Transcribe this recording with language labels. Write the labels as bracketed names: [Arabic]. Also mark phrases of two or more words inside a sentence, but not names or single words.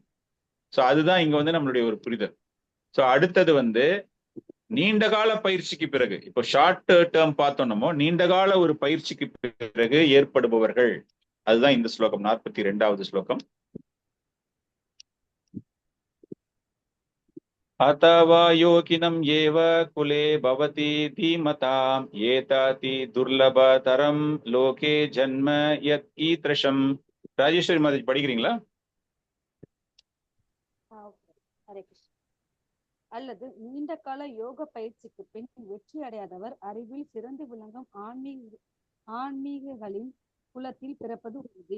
[Tamil] ஸோ அதுதான் இங்க வந்து நம்மளுடைய ஒரு புரிதல். ஸோ அடுத்தது வந்து நீண்ட கால பயிற்சிக்கு பிறகு, இப்போ [English] short term [Tamil] பார்த்தோம் நம்ம, நீண்ட கால ஒரு பயிற்சிக்கு பிறகு ஏற்படுபவர்கள், அதுதான் இந்த ஸ்லோகம் 42வது ஸ்லோகம். [Sanskrit] अथवा योगिनम् एव कुले भवति धीमताम् एताति दुर्लभतरं लोके जन्म यत् ईदृशम्. [Tamil] ராஜேஸ்வரி மாதிரி படிக்கிறீங்களா? ஹரே கிருஷ்ணா. அல்லது நீண்ட கால யோக பயிற்சிக்கு பின் வெற்றி அடையாதவர் அறிவில் சிறந்து விளங்கும் ஆன்மீகங்களின் குலத்தில் பிறப்பது உறுதி.